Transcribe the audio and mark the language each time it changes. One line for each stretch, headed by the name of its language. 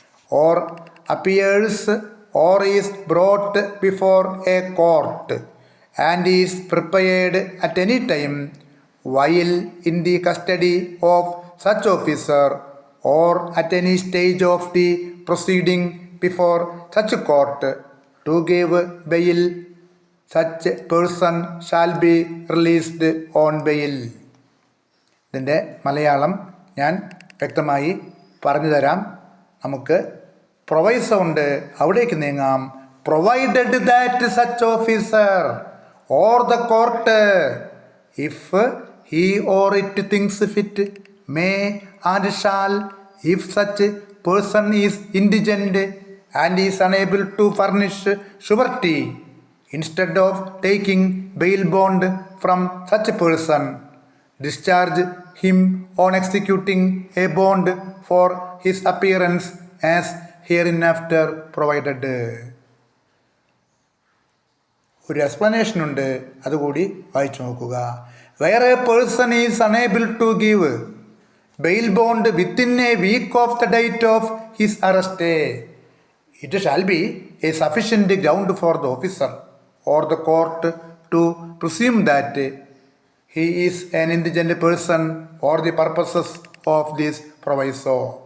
English: or appears or is brought before a court and is prepared at any time while in the custody of such officer or at any stage of the proceeding before such court to give bail, such person shall be released on bail.
Malayalam: ഇതിൻ്റെ മലയാളം ഞാൻ വ്യക്തമായി പറഞ്ഞു തരാം. നമുക്ക് proviso ഉണ്ട്, അവിടേക്ക് നീങ്ങാം.
English: Provided that such officer or the court, if he or it thinks fit, may and shall, if such person is indigent and is unable to furnish surety, instead of taking bail bond from such person, discharge him on executing a bond for his appearance as hereinafter provided.
Malayalam: ഒരു explanation ഉണ്ട്, അതുകൂടി വായിച്ചു നോക്കുക.
English: Where a person is unable to give bail bond within a week of the date of his arrest, it shall be a sufficient ground for the officer or the court to presume that he is an indigent person for the purposes of this proviso.